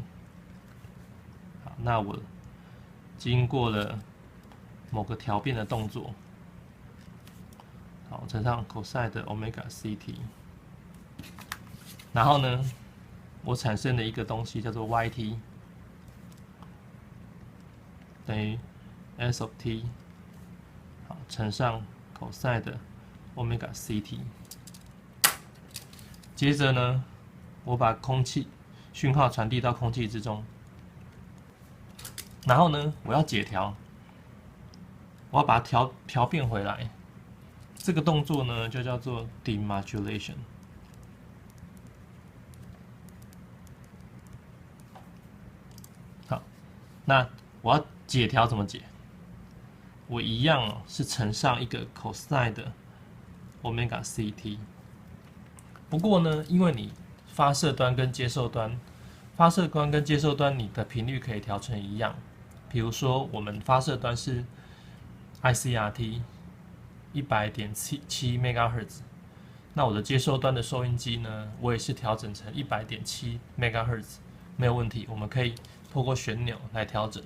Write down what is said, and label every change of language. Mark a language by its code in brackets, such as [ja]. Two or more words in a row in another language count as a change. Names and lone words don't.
[zh] 好，那我經過了某個調變的動作。好，乘上 cosine 的 [en] omega ct， [zh] 然後呢，我產生了一個東西叫做 yt， 等於 [en] s of t， [zh] 好，乘上 cosine 的 [en] omega ct。 [zh] 接着呢，我把訊號傳遞到空氣之中，然後呢，我要解調，我要把它調變回來。這個動作呢，就叫做 demodulation。好，那我要解調怎麼解？我一樣是乘上一個 cosine 的 [en] omega ct。 [zh] 不過呢，因為你發射端跟接受端，你的頻率可以調成一樣， 比如說我們發射端是 ICRT 100.7 MHz， 那我的接收端的收音機呢，我也是調整成100.7 MHz， 沒有問題，我們可以透過旋鈕來調整。